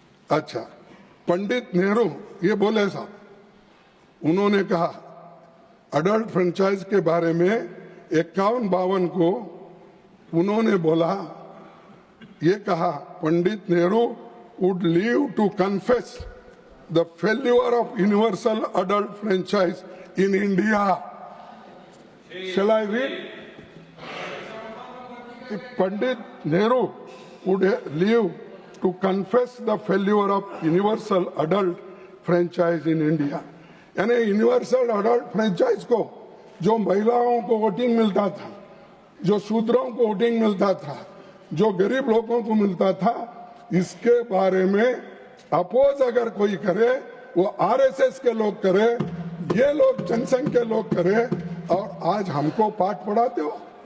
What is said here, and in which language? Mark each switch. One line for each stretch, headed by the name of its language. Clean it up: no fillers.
Hindi: अच्छा,
English: पंडित नेहरू ये बोले साहब, उन्होंने कहा अडल्ट फ्रेंचाइज के बारे में 51-52 को उन्होंने बोला, ये कहा, Pandit Nehru would live to confess the failure of universal adult franchise in India. Shall I read? Pandit Nehru would live to confess the failure of universal adult franchise in India.
Hindi: यानी universal adult franchise को, जो महिलाओं को voting मिलता था, जो शूद्रों को voting मिलता था, जो गरीब लोगों को मिलता था, इसके बारे में अपोज अगर कोई करे वो आरएसएस के लोग करे, ये लोग जनसंघ के लोग करे, और आज हमको पाठ पढ़ाते हो।